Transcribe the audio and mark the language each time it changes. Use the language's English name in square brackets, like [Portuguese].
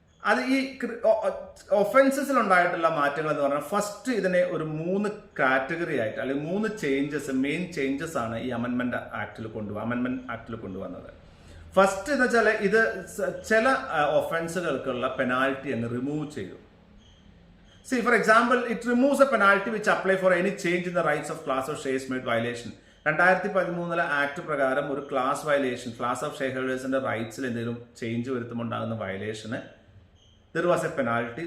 [Malayalam] അത് ഈ ഒഫൻസസിൽ ഉണ്ടായിട്ടുള്ള മാറ്റങ്ങൾ എന്ന് പറഞ്ഞാൽ ഫസ്റ്റ് ഇതിനെ ഒരു 3 കാറ്റഗറി ആയിട്ട് അല്ലെങ്കിൽ 3 മെയിൻ ചേഞ്ചസ് ആണ് ഈ അമെന്റ്മെന്റ് ആക്ടിൽ കൊണ്ടുവന്നത്. ഫസ്റ്റ് എന്ന് വെച്ചാൽ ഇത് ചില ഒഫൻസുകൾക്കുള്ള പെനാൽറ്റി അങ്ങ് റിമൂവ് ചെയ്തു. [English] For example, it removes a penalty which apply for any change in the rights of class of shares made violation. [Malayalam] 2013 act പ്രകാരം ഒരു ക്ലാസ് ഓഫ് ഷെയർ ഹോൾഡേഴ്സിന്റെ റൈറ്റ്സിൽ എന്തെങ്കിലും change വരുത്തുമുണ്ടാകുന്ന വയലേഷന് [English] there was a penalty.